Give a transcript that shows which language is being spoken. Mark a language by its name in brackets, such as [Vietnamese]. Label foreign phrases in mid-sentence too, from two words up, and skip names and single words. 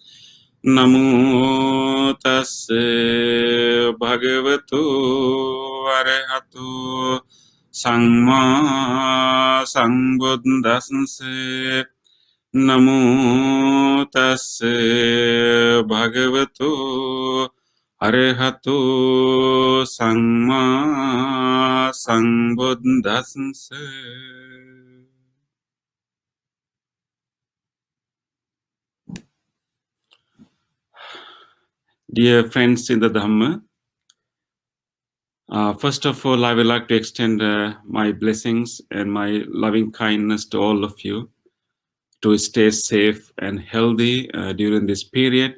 [Pali] Namo tassa bhagavato arahato samma sambuddhassa. Namo tassa bhagavato arahato samma sambuddhassa. [English] Dear friends in the Dhamma, first of all, I would like to extend my blessings and my loving kindness to all of you to stay safe and healthy during this period.